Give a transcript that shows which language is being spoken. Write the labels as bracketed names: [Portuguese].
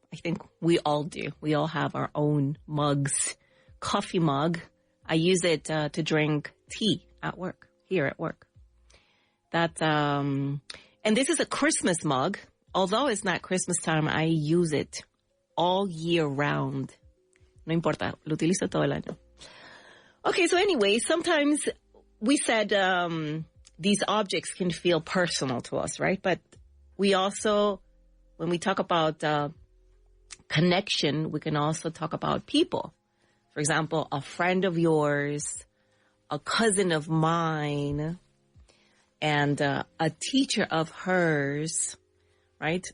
[English] I think we all do. We all have our own mugs. Coffee mug. I use it to drink tea here at work. And this is a Christmas mug. Although it's not Christmas time, I use it all year round. [Spanish] No importa, lo utilizo todo el año. [English] Okay, so anyway, sometimes we said these objects can feel personal to us, right? But we also, when we talk about connection, we can also talk about people. For example, a friend of yours, a cousin of mine, and a teacher of hers, right?